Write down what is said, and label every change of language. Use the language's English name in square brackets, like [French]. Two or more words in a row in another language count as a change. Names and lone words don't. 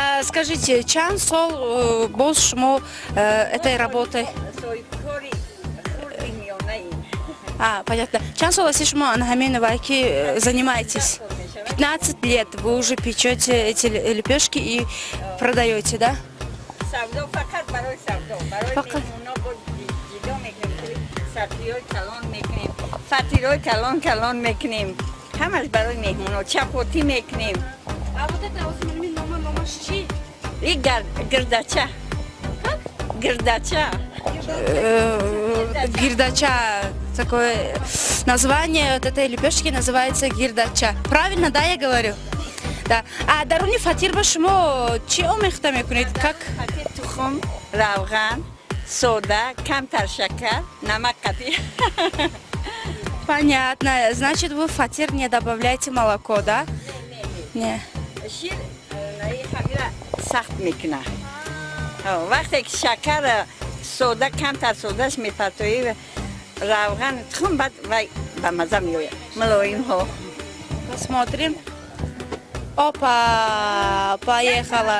[Russian] скажите, [Tajik] чанд сол боз шумо [Russian] этой работой? Понятно. [Tajik] Чанд сол аси шумо на ҳамин вайки занимаетесь? [Russian] 15 лет вы уже печете эти лепешки и продаете, да? [Tajik] Савдо фақат барои савдо. Барои меҳмоно бо ҷидо мекунем. Сатиёи калон мекунем. Фатирои калон мекунем. Ҳамаш барои меҳмоно. Чапоти мекунем. [Russian] А вот это [Tajik] номаш чи? И гирдача. Гирдача. Гирдача. [Russian] Такое название вот этой лепешки называется гирдача. Правильно, да, я говорю? Да. [Tajik] А даруни фатир ба шумо чи омехта мекунед? [Russian] Как? [Tajik] Фатир тухм, равган, сода, камтар шакар, намак қатӣ. [Russian] Понятно. Значит, вы в фатир не добавляете молоко, да? Не. [Tajik] Шир ҳамира сахт мекуна. Вақте ки шакар сода камтар содаш мепартоӣ равган тухм баъд вай ба маза меояд. Мулоимҳо. [Russian] Посмотрим. Опа, поехала.